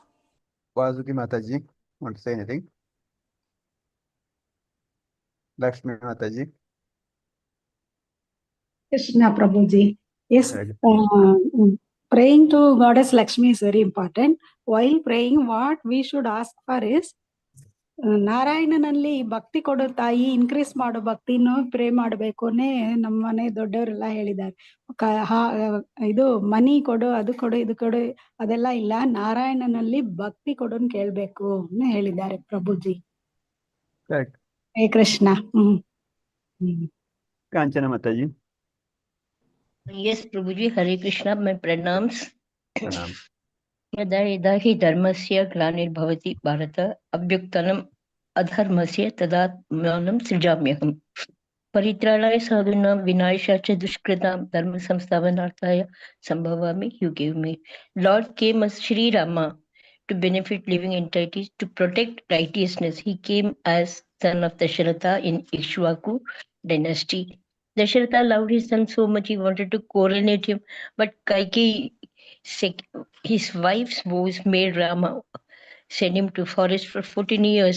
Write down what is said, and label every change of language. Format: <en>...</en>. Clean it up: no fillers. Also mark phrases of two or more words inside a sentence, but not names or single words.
<en>Vasuki Mataji, want to say anything? Lakshmi Mataji. Krishna Prabhuji. Yes, Hare Krishna. praying to Goddess Lakshmi is very important. While praying, what we should ask for</en> <kn>is ನಾರಾಯಣನಲ್ಲಿ ಭಕ್ತಿ ಕೊಡೋ ತಾಯಿ ಇನ್ಕ್ರೀಸ್ ಮಾಡೋ ಭಕ್ತಿನೂ ಪ್ರೇ ಮಾಡಬೇಕುನೇ ನಮ್ಮ ಮನೆ ದೊಡ್ಡವರೆಲ್ಲ ಹೇಳಿದ್ದಾರೆ. ಇದು ಮನಿ ಕೊಡು, ಅದು ಕೊಡು, ಇದು ಕೊಡು, ಅದೆಲ್ಲ ಇಲ್ಲ. ನಾರಾಯಣನಲ್ಲಿ ಭಕ್ತಿ ಕೊಡೋನ್ ಕೇಳ್ಬೇಕು ಹೇಳಿದ್ದಾರೆ ಪ್ರಭುಜಿ.</kn> <en>Correct. ಹೇ ಕೃಷ್ಣ. Kanchana Mataji. Yes, Prabhuji, Hare Krishna, my pranams. Pranam.</en> <sa>यदा यदा हि धर्मस्य ग्लानिर्भवति भारत अभ्युत्थनम् अधर्मस्य तदात्मानं सृजाम्यहम् परित्राणाय साधूनां विनाशाय च दुष्कृतां धर्म संस्थापनार्थाय संभवामि युगे युगे.</sa> <en>Lord came as Sri Rama to benefit living entities, to protect righteousness. He came as son of Dasharatha in Ikshvaku dynasty. Dasharatha loved his son so much he wanted to coronate him, but Kaikeyi, his wife's vows made Rama send him to forest for 14 years.</en>